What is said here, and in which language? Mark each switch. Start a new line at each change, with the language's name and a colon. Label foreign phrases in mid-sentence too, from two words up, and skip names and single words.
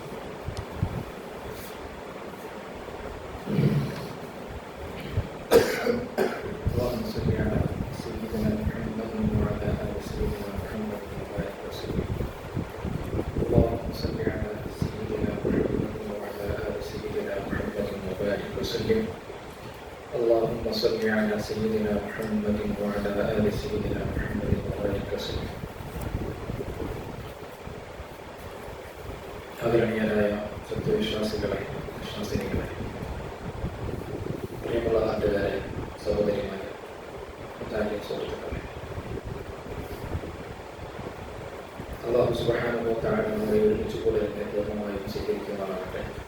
Arabic: اللهم صل على سيدنا محمد وعلى آل سيدنا محمد وبارك وسلم. اللهم صل على سيدنا محمد وعلى آل سيدنا محمد وبارك وسلم. اللهم صل على سيدنا محمد وعلى آل سيدنا محمد وبارك وسلم.
Malayalam: ആദരണീയരായ സത്യവിശ്വാസികളെ, വിശ്വാസിനികളെ, പ്രിയമുള്ള നാട്ടുകാരെ, സഹോദരിമാരെ, മുത്താലിം സുഹൃത്തുക്കളെ, അല്ലാഹു
Arabic: سبحانه وتعالى
Malayalam: നമ്മളെ ഒരുമിച്ച് കൂടലിനെ പൂർണ്ണമായും സ്വീകരിക്കുമാറാകട്ടെ.